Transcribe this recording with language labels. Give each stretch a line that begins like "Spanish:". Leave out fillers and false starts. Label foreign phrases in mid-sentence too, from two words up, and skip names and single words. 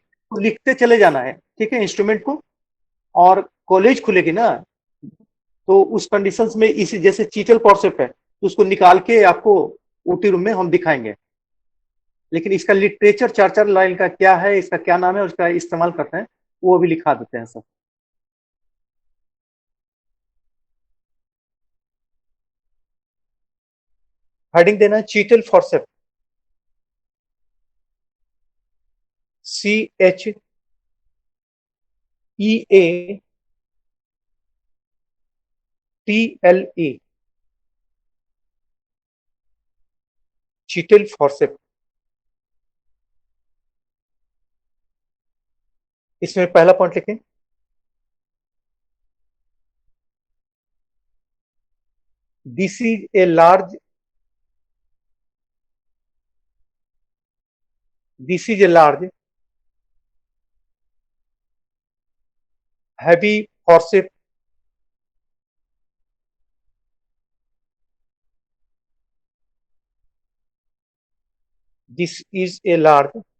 Hindi: लिखते चले जाना है, ठीक है, इंस्ट्रूमेंट को। और कॉलेज खुलेगी ना, तो उस कंडीशंस में इसी जैसे चीटल फॉरसेप है, तो उसको निकाल के आपको
English: OT room
Hindi: में हम दिखाएंगे। लेकिन इसका लिटरेचर 4-4 लाइन का क्या है, इसका क्या नाम है, उसका इस्तेमाल करते हैं, वो अभी लिखा देते हैं सब। हेडिंग देना है चीटल फॉरसेप, CHEATLE, चीटल फॉरसेप। इसमें पहला पॉइंट लिखें,
English: this is a large, this is a large heavy forceps this is a large